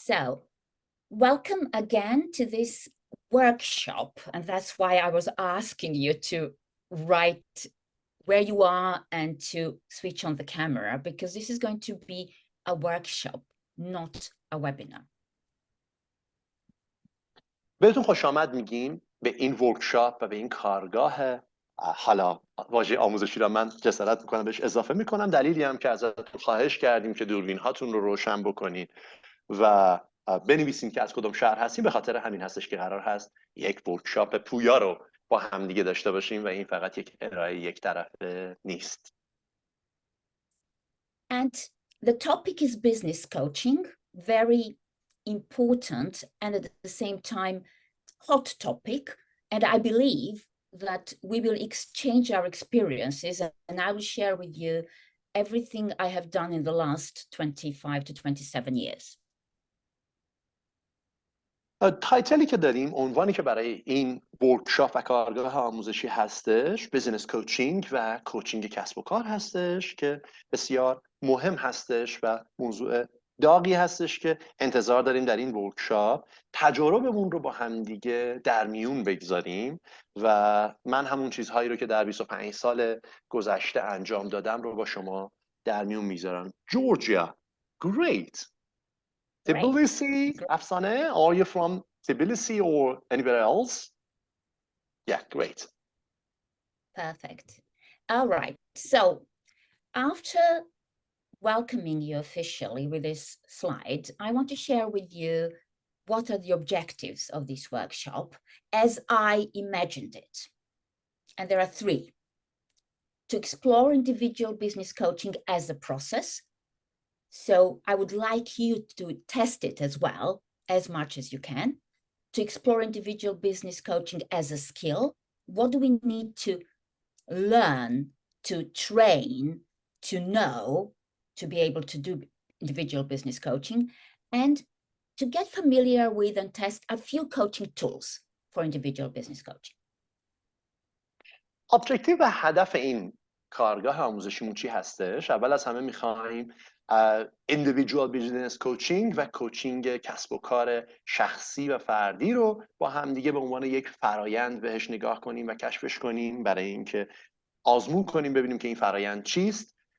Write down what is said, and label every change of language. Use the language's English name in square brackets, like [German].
[English] So, welcome again to this workshop, and that's why I was asking you to write where you are and to switch on the camera, because this is going to be a workshop, not a webinar. [Persian] بهتون خوش آمد میگیم به این ورکشاپ و به این کارگاه. حالا واژه آموزشی را من جسارت میکنم بهش اضافه میکنم، دلیلی هم که ازتون خواهش کردیم که دوربین هاتون رو روشن بکنید و بنویسین که از کدوم شهر هستیم، به خاطر همین هستش که قرار هست یک ورکشاپ پویا رو با هم دیگه داشته باشیم و این فقط یک ارائه یک طرفه نیست. [English] And the topic is business coaching, very important and at the same time hot topic. And I believe that we will exchange our experiences, and I will share with you everything I have done in the last 25 to 27 years. [Persian] تایتلی که داریم، عنوانی که برای این ورکشاپ و کارگاه آموزشی هستش، بیزینس کوچینگ و کوچینگ کسب و کار هستش که بسیار مهم هستش و موضوع داغی هستش که انتظار داریم در این ورکشاپ تجاربمون رو با همدیگه در میون بگذاریم و من همون چیزهایی رو که در 25 سال گذشته انجام دادم رو با شما در میون میذارم. جورجیا، [English] great. Tbilisi, Afsane, are you from Tbilisi or anywhere else? Yeah, great. Perfect. All right. So after welcoming you officially with this slide, I want to share with you what are the objectives of this workshop as I imagined it. And there are three. To explore individual business coaching as a process. So I would like you to test it as well, as much as you can. To explore individual business coaching as a skill. What do we need to learn, to train, to know, to be able to do individual business coaching, and to get familiar with and test a few coaching tools for individual business coaching. [Persian] Objective و هدف این کارگاه آموزشیمون چی هستش؟ اول از همه میخوایم [English] individual business coaching [Persian] و کوچینگ کسب و کار شخصی و فردی رو با همدیگه به عنوان یک فرایند بهش نگاه کنیم و کشفش کنیم برای اینکه آزمون کنیم ببینیم که این فرایند چیست.